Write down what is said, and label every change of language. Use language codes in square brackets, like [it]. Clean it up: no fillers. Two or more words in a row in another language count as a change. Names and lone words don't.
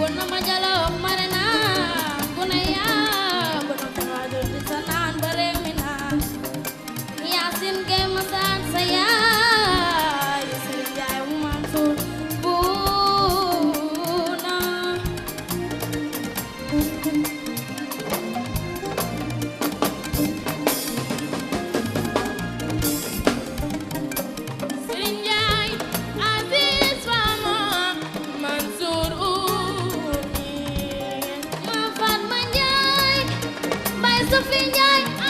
[wo] Mama Jallow Marina Gunaya Bono Tawadu Tisanan Baremina Yasin Gemasan Saya Yasin Jai Mansour Buna Sinjai Aziz Fama Mansour Uni Mafat Manjai Bay Sofi Njai